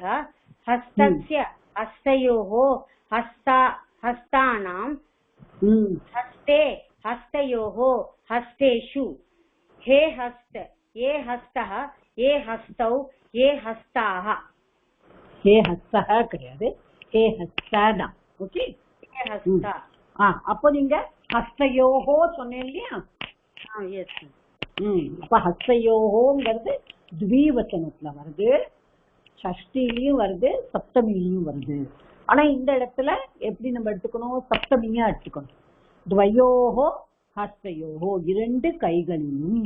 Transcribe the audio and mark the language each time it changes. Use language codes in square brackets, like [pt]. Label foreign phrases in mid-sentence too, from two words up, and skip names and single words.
[sa] हस्तस्य हस्तयोः हस्तानां. हस्ते हस्तयोः हस्तेषु. हे हस्त, ये हस्तः, ये हस्तौ, ये हस्ताः. हे हस्तः கிடையாது, हे हस्ताना. ஓகே, हे हस्ता. [ta] அப்போ நீங்க ஹஸ்தயோஹோ சொன்னேன் இல்லையா? எஸ். அப்ப ஹஸ்தயோஹோங்கிறது த்விவச்சனத்துல வருது, ஷஷ்டிலையும் வருது, சப்தமிலையும் வருது. ஆனா இந்த இடத்துல எப்படி நம்ம எடுத்துக்கணும்? சப்தமியா எடுத்துக்கணும். [sa] द्वयोः हस्तयोः, [ta] 2 கைகளிலும்.